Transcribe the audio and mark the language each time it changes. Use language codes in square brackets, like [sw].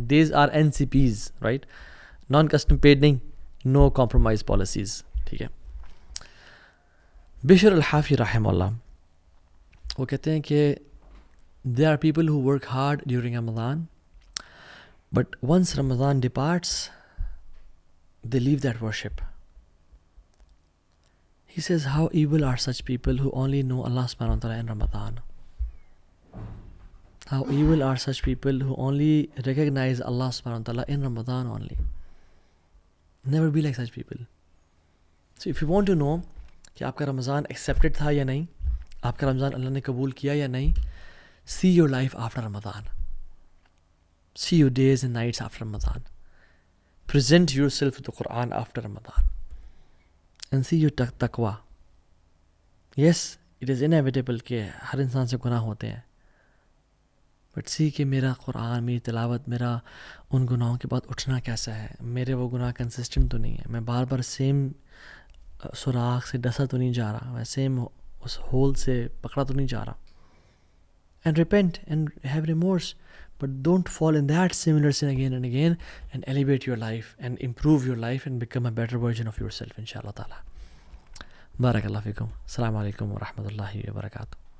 [en] these are NCPs, right, non custom paid نہیں, no compromise policies, [ur] ٹھیک ہے. [en] Bishr Alhafi رحمہ اللہ [ur] وہ کہتے ہیں کہ [en] They are people who work hard during Ramadan but once Ramadan departs they leave that worship. He says how evil are such people who only know Allah subhanahu wa ta'ala in Ramadan. How evil are such people who only recognize Allah subhanahu wa ta'ala in Ramadan only. Never be like such people. So if you want to know [ur] کہ آپ کا رمضان accepted تھا یا نہیں, آپ کا رمضان اللہ نے قبول کیا یا نہیں, [en] see your life after Ramadan. See your days and nights after Ramadan. Present yourself to the Quran after Ramadan and see your taqwa. Yes, it is inevitable [ur] کہ ہر انسان سے گناہ ہوتے ہیں, بٹ سی کہ میرا قرآن, میری تلاوت, میرا ان گناہوں کے بعد اٹھنا کیسا ہے, میرے وہ گناہ کنسسٹنٹ تو نہیں ہے, میں بار بار سیم سوراخ سے ڈسا تو نہیں جا رہا, میں سیم اس ہول سے پکڑا تو نہیں جا رہا. [en] And repent and have remorse. but don't fall in that similar sin again and again, and elevate your life and improve your life and become a better version of yourself, inshallah ta'ala. Barakallahu fikum. Assalamu alaikum wa rahmatullahi wa barakatuh.